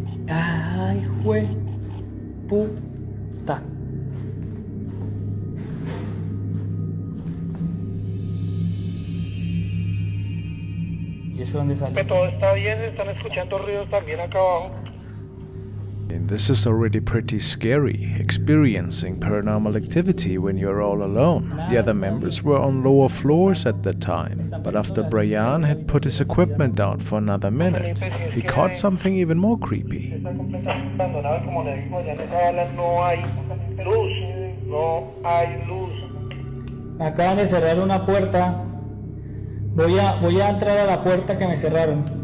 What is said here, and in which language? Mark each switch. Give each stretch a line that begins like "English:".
Spanish: Ay, jue puta. ¿Y eso dónde sale? Todo está bien, están escuchando ruidos también acá abajo.
English: And this is already pretty scary, experiencing paranormal activity when you're all alone. The other members were on lower floors at the time, but after Brian had put his equipment down for another minute, he caught something even more creepy.
Spanish: Está completamente abandonado, como le digo, allá en esa bala no hay luz, no hay luz. Me acaban de cerrar una puerta. Voy a entrar a la puerta que me cerraron.